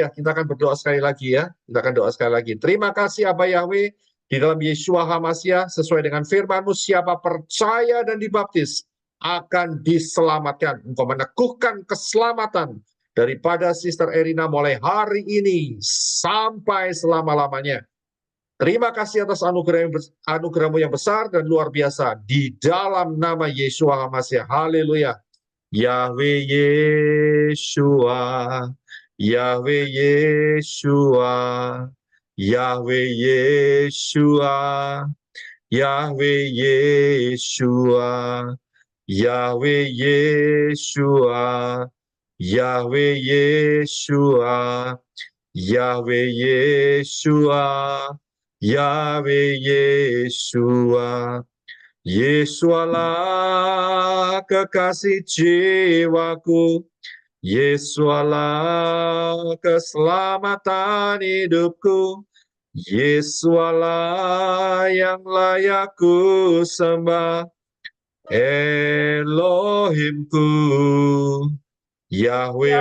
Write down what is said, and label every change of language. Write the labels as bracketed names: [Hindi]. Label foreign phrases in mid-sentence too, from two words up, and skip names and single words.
[Indonesian] Kita akan berdoa sekali lagi ya. Kita akan doa sekali lagi. Terima kasih Abah Yahweh, di dalam Yeshua HaMashiach, sesuai dengan firman-Mu, siapa percaya dan dibaptis, akan diselamatkan. Engkau meneguhkan keselamatan daripada Sister Erina mulai hari ini sampai selama-lamanya. Terima kasih atas anugerah-Mu yang besar dan luar biasa. Di dalam nama Yeshua HaMashiach. Haleluya. Yahweh Yeshua. Yahweh Yeshua. Yahweh Yeshua. Yahweh Yeshua. Yahweh Yeshua. Yahweh Yeshua. Yahweh Yeshua. Yahweh Yeshua. Yesualah kekasih jiwaku. Yesualah keselamatan hidupku. Yesualah yang layak ku sembah. Elohimku. Yahweh